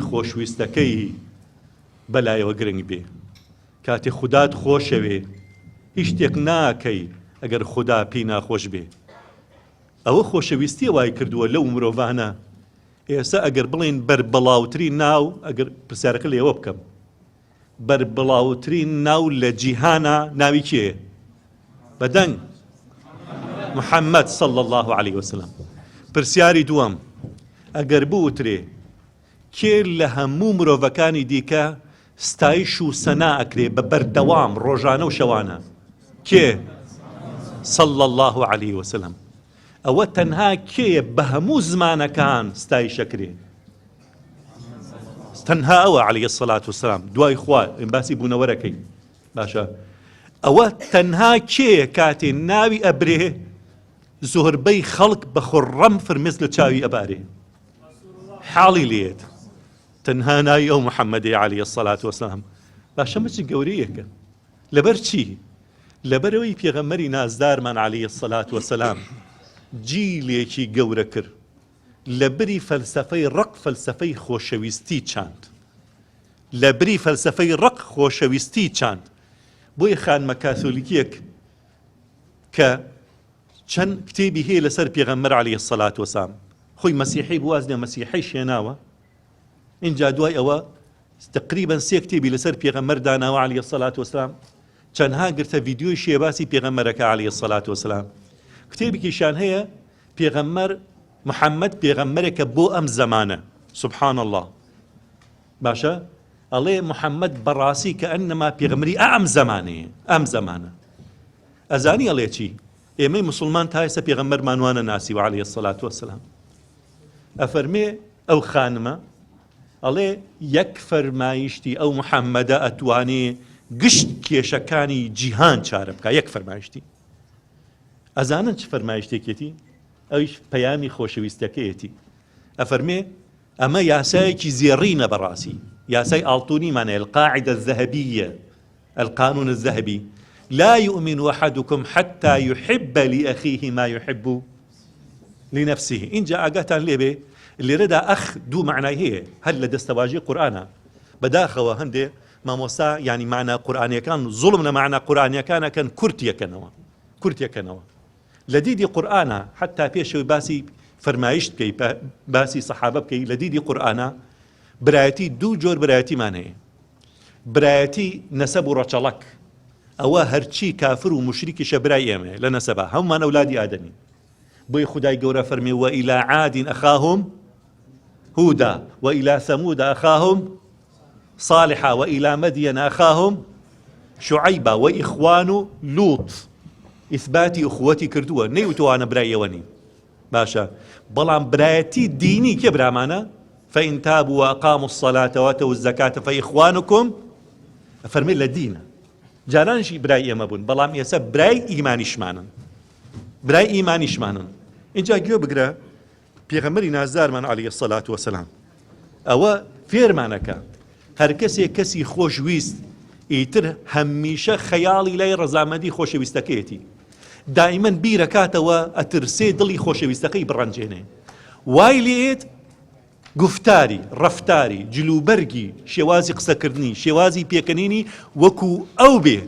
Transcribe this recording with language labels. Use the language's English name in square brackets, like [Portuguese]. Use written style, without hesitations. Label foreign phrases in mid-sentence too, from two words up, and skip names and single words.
[Central Kurdish] خۆشویستەکەی بەلایەوە گرنگ بێ کاتێ خودات خۆشەوێ هیچ شتێک ناکەی ئەگەر خوددا پێی ناخۆش بێ ئەوە خۆشەویستی وای کردووە لەو مرۆڤانە ئێستا ئەگەر بڵێن بەربەڵاوترین ناو ئەگەر پرسیارەکە لێوە بکەم بەربەڵاوترین ناو لە جیهانە ناوی کێ بەدەنگ محەممەد [Arabic] صلى الله عليه وسلم [Central Kurdish] پرسیاری دووەم ئەگەر بوترێ کێ لە هەموو مرۆڤەکانی دیکە ستایش و سەنا ئەکرێ بە بەردەوام ڕۆژانە و شەوانە کێ [Arabic] صلى الله عليه وسلم [Central Kurdish] ئەوە تەنها کێیە بە هەموو زمانەکان ستایشەکرێ تەنها ئەوە [Arabic] عليه الصلاة والسلام [Central Kurdish] دوای خوا باسی بوونەوەرەکەی باشە ئەوە تەنها کێیە کاتێ ناوی ئەبرێ زۆربەی خەڵک بە خوڕەم فرمێز لە چاوی ئەبارێ حاڵی لێت تەنها ناوی ئەو محەممەدی [Arabic] عليه الصلاة والسلام [Central Kurdish] باشە مەچی گەورەیەکە لەبەر چی لەبەرەوەی پێغەمبەری نازدارمان [Arabic] عليه الصلاة والسلام [Central Kurdish] جیلێکی گەورە کرد لە بری فەلسەفەی ڕق فەلسەفەی خۆشەویستی چاند لە بری فەلسەفەی ڕق خۆشەویستی چاند بۆیە خانمە کاتۆلیکیەک کە چەند کتێبی هەیە لەسەر پێغەمبەر [Arabic] عليه الصلاة والسلام [Central Kurdish] خۆی مەسیحی بوازنێ مەسیحی شێناوە اینجا دوای ئەوە تقریبا 3 کتێبی لەسەر پێغەمبەر داناوە [Arabic] عليه الصلاة والسلام [Central Kurdish] چەندها گرتە ڤیدیۆی شێباسی پێغەمبەرەکە [Arabic] عليه الصلاة والسلام [Central Kurdish] کتێبێکیشان هەیە پێغەمبەر محەممەد پێغەمبەرێکە بۆ ئەم زەمانە [Arabic] سبحان الله [Central Kurdish] باشە ئەڵێ محەممەد بەڕاستی کە ئەنەما پێغەمبەری ئەم زەمانە ئەزانی ئەڵێ چی ئێمەی مسلمان تا ئێستا پێغەمبەرمانوانە ناسیوە [Arabic] عليه الصلاة والسلام [Central Kurdish] ئەفەرمێ ئەو خانمە ئەڵێ یەک فەرمایشتی ئەو محەممەدە ئەتوانێ گشت کێشەکانی جیهان چارە بکە یەک فەرمایشتی ئەزانن چ فەرمایشتێکێتی ئەویش پەیامی خۆشەویستەکەیەتی ئەفەرمێ ئەمە یاسایەکی زێڕینە بەڕاستی یاسای ئاڵتونیمانە [Arabic] القاعدة الذهبية القانون الذهبي لا يؤمن أحدكم حتى يحب لأخيه ما يحب [Central Kurdish] لنفسه اینجا ئاگاتان لێبێ لێرەدا ئەخ دوو معنای هەیە هەر لە دەستەواژی قورئانە بەداخەوە هەندێ مامۆستا ینی معنە قورئانیەکان زوڵم لە معنە قورئانیەکانەکەن کورتیەکەنەوە لە دیدی قورئانە حتا پێشەوەی باسی فەرمایشت بکەی باسی سەحابە بکەی لە دیدی قورئانە برایەتی دوو جۆر برایەتیمان هەیە برایەتی نەسەب و ڕەچەڵەک ئەوە هەرچی کافر و مشریکیشە برای ئێمە لە نەسەبە هەمومان ئەولادی ئادەمی بۆی خودای گەورە فەرمێ [Arabic] وإلى عاد أخاهم هودا وإلى ثمود أخاهم صالحا وإلى مدين أخاهم شعيبا وإخوان لوط [Central Kurdish] إثباتی أخوەتی کردووە نەیوتوانە برایەوەنی باشە بەڵام برایەتی دینی کێ برامانە [Arabic] فإن تابوا وأقاموا الصلاة وآتوا الزكاة فإخوانكم [Central Kurdish] فەرمێ لە دینە جارانشی برای ئێمە بوون بەڵام ئێستا برای ئیمانیشمانن اینجا گوێ بگرە پێغەمبەری نازدارمان [Arabic] عليه الصلاة والسلام [Central Kurdish] ئەوە فێرمانەکە هەر کەسێک کەسی خۆشویست ئیتر هەمیشە خەیاڵی لای ڕەزامەندی خۆشەویستەکەیەتی دائیمەن بیرەکاتەوە ئەترسێ دڵی خۆشەویستەکەی بڕەنجێنێ وای لێت گفتاری ڕەفتاری جلوبەرگی شێوازی قسەکردنی شێوازی پێکەنینی وەکو ئەو بێ